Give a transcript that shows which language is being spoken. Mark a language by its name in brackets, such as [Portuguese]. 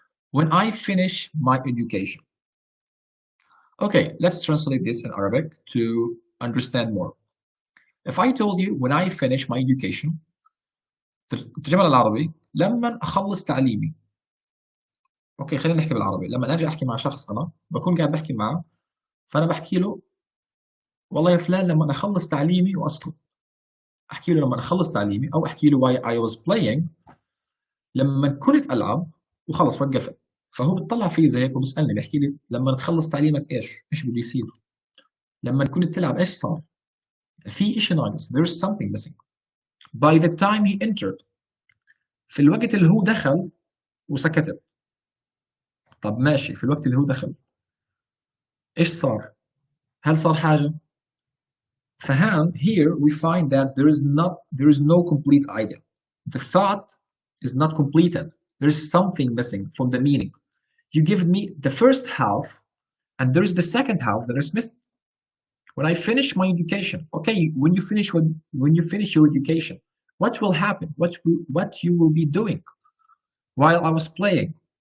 [English] When I finish my education. Okay, let's translate this in Arabic to understand more. If I told you when I finish my education, [Arabic] الترجمة للعربي لما أخلص تعليمي. اوكي خلينا نحكي بالعربي. لما اجي احكي مع شخص انا بكون قاعد بحكي معه، فانا بحكي له والله يا فلان لما اخلص تعليمي واسكت. احكي له لما اخلص تعليمي، او احكي له [English] while I was playing، [Arabic] لما كنت العب وخلص وقفت. فهو بيطلع فيه زي هيك وبيسالني بيحكي لي لما تخلص تعليمك ايش بده يصير؟ لما كنت تلعب ايش صار؟ في شيء ناقص. [English] There is something missing. by the time he entered. [Arabic] في الوقت اللي هو دخل وسكتت. طب ماشي، في الوقت اللي هو دخل ايش صار؟ هل صار حاجة؟ فهان [English] here we find that there is no complete idea. The thought is not completed. There is something missing from the meaning. You give me the first half and there is the second half that is missing. When I finish my education, okay, when you finish your education, what will happen? What you will be doing? While I was playing.